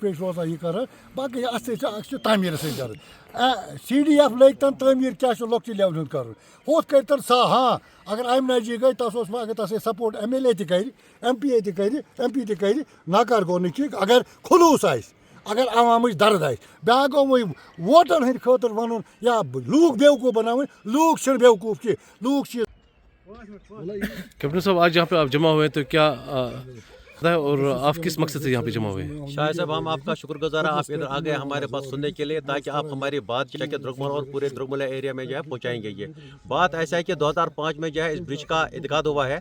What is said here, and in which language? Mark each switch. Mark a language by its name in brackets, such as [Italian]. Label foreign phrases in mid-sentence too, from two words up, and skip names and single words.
[Kashmiri] روزان یہ کران باقی ات سۭتۍ چھِ تعمیٖرس سۭتۍ غرض سی ڈی ایف لٲگۍ تعمیٖر کیٛاہ چھُ لۄکچہِ لیولہِ ہُنٛد کرُن ہُتھ کٔرۍتن ہاں اگر آمنہ جی گٔے تس اوس اگر تس [English] support MLA [Kashmiri] تہِ کرِ ایم پی تہِ کرِ ناکار گوٚو نہٕ کینٛہہ اگر خلوٗص آسہِ اگر عوامٕچ درد آسہِ بیٛاکھ گوٚو وۄنۍ ووٹن ہٕنٛدِ خٲطرٕ ونُن یا لوٗکھ بیوقوٗف بناوٕنۍ لوٗکھ چھِنہٕ بیوقوٗف کینٛہہ لوٗکھ چھِ [Urdu] کیپٹن صاحب آج یہاں پہ آپ جمع ہوئے تو کیا اور آپ کس مقصد سے یہاں پہ جمع ہوئے؟ شاہد صاحب ہم آپ کا شکر گزار ہیں آپ ادھر آ گئے ہمارے پاس سننے کے لیے تاکہ آپ ہماری بات جو ہے کہ درگمل اور پورے درگمل ایریا میں جو ہے پہنچائیں گے. یہ بات ایسا ہے کہ 2005 میں جو ہے اس برج کا انعقاد ہوا ہے.